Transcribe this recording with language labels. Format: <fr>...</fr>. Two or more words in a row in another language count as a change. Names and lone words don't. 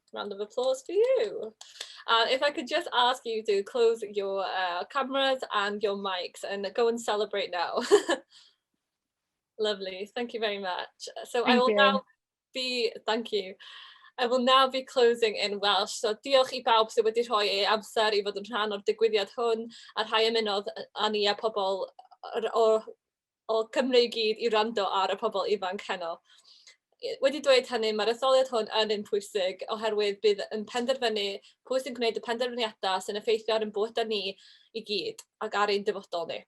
<en>Round of applause for you. If I could just ask you to close your cameras and your mics and go and celebrate now. Lovely, thank you very much. So I will now be, thank you. I will now be closing in Welsh.</en> <cy>So diolch I bawb sydd wedi rhoi ei amser I fod yn rhan o'r digwyddiad hwn, a rhai ymunodd â ni a pobl o Cymru I gyd I wrando ar y pobl ifanc heno. Wedi dweud hynny, mae'r etholiad hwn yn un pwysig oherwydd bydd yn penderfynu pwy sy'n gwneud y penderfyniadau sy'n effeithio ar ein bywydau ni I gyd ac ar ein dyfodol ni.</cy>